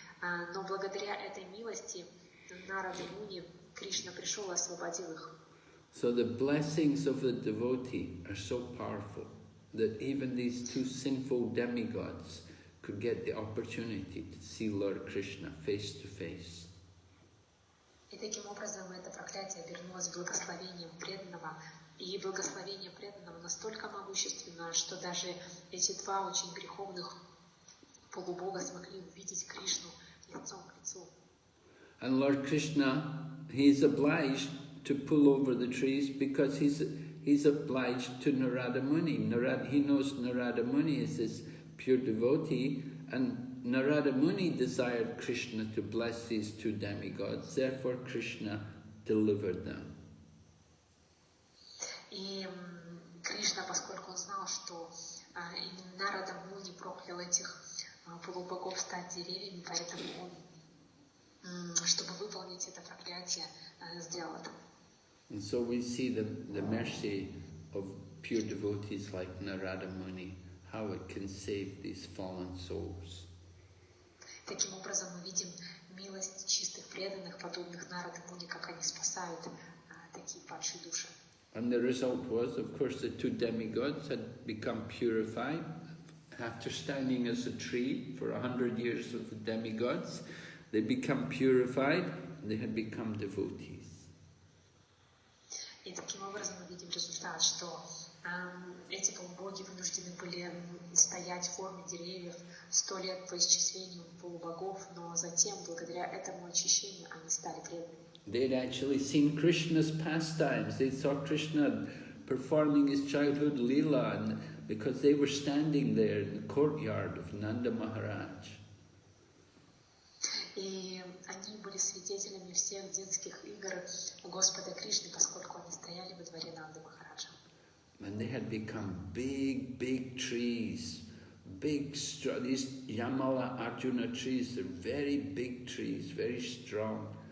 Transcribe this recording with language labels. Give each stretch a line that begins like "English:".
Russian: Но благодаря этой милости Нарада Муни Кришна пришел и освободил их.
English: So the blessings of the devotee are so powerful that even these two sinful demigods could get the opportunity to see Lord Krishna face to face.
Russian: И таким образом это проклятие обернулось благословением преданного, и благословение преданного настолько могущественно, что даже эти два очень греховных полубога смогли увидеть Кришну лицом к лицу.
English: And Lord Krishna, he is obliged to pull over the trees because he's obliged to Narada Muni. He knows Narada Muni is his pure devotee, and Narada Muni desired Krishna to bless these two demigods, therefore Krishna delivered them.
Russian: И Кришна, поскольку он знал, что именно Нарада Муни проклял этих полубогов стать деревьями, поэтому он, чтобы выполнить это проклятие, сделал это.
English: And so we see the mercy of pure devotees like Narada Muni, how it can save these fallen souls.
Russian: Таким образом мы видим милость чистых преданных, подобных Нарада Муни, как они спасают такие падшие души.
English: And the result was, of course, the two demigods had become purified after standing as a tree for 100 years with the demigods. They become purified, and they had become devotees.
Russian: И таким образом мы видим результат, что эти полубоги вынуждены были стоять в форме деревьев 100 лет по исчислению полубогов, но затем, благодаря этому очищению, они стали преданными.
English: They'd actually seen Krishna's pastimes. They saw Krishna performing his childhood lila, and because they were standing there in the courtyard of Nanda Maharaj.
Russian: И они были свидетелями всех детских игр Господа Кришны, поскольку они стояли во дворе Нанды Махараджа.
English: And they had become big trees, these Yamala Arjuna trees, they're very big trees, very strong.